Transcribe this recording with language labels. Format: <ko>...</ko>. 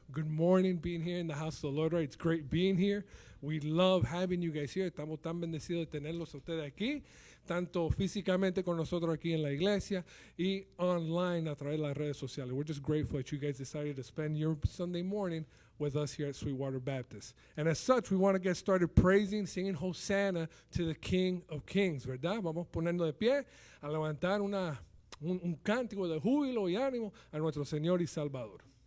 <en>Good morning being here in the house of the Lord. Right? It's great being here. We love having you guys here.</en> <es>Estamos tan bendecidos de tenerlos a ustedes aquí, tanto físicamente con nosotros aquí en la iglesia y online a través de las redes sociales.</es> <en>We're just grateful that you guys decided to spend your Sunday morning with us here at Sweetwater Baptist. And as such, we want to get started praising, singing Hosanna to the King of Kings, ¿verdad?</en> <es>Vamos poniendo de pie a levantar un cántico de júbilo y ánimo a nuestro Señor y Salvador.</es>